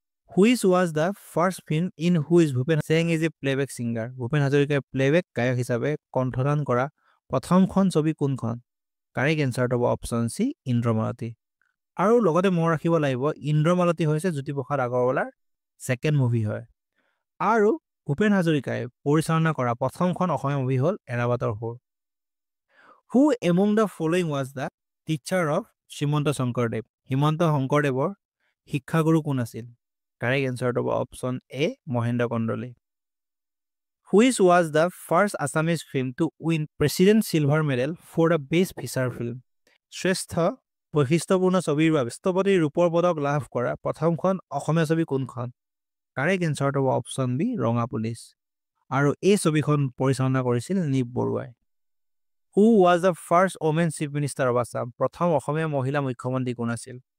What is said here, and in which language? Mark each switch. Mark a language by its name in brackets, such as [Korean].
[English] which was the first film in which Bhupen sang is a playback singer [Assamese] Bhupen হাজৰিকাই playback গায়ক হিচাপে কণ্ঠদান কৰা প্ৰথমখন ছবি কোনখন কাৰেক্ট এনচাৰটো হ'ব অপশ্যন চি ইন্দ্ৰমালতী আৰু লগতে মনত ৰাখিব লাগিব ইন্দ্ৰমালতী হৈছে জ্যোতিপ্ৰসাদ আগৰৱালাৰ ছেকেণ্ড মুভি হয় আৰু ভূপেন হাজৰিকাই পৰিচালনা কৰা প্ৰথমখন অসমীয়া মুভি হ'ল এৰাবাটৰ সুৰ [English] who among the following was the teacher of Srimanta [Assamese] Sankardev Himanta শংকৰদেৱৰ শিক্ষাগুৰু কোন আছিল কাৰেক্ট এনচাৰটো হ'ব option A Mahendra Kandali [English] Which was the first Assamese film to win President Silver Medal for the Best Feature Film? [Assamese] শ্ৰেষ্ঠ বৈশিষ্ট্যপূৰ্ণ ছবিৰ বাবে ৰাষ্ট্ৰপতি ৰূপৰ পদক লাভ কৰা প্ৰথমখন অসমীয়া ছবি কোনখন? কাৰেক্ট এনচাৰটো হ'ব অপশ্যন বি ৰঙা পুলিচ। আৰু এই ছবিখন পৰিচালনা কৰিছিল নিপ বৰুৱাই। [English] Who was the first women chief minister of Assam? [Assamese] প্ৰথম অসমীয়া মহিলা মুখ্যমন্ত্ৰী কোন আছিল?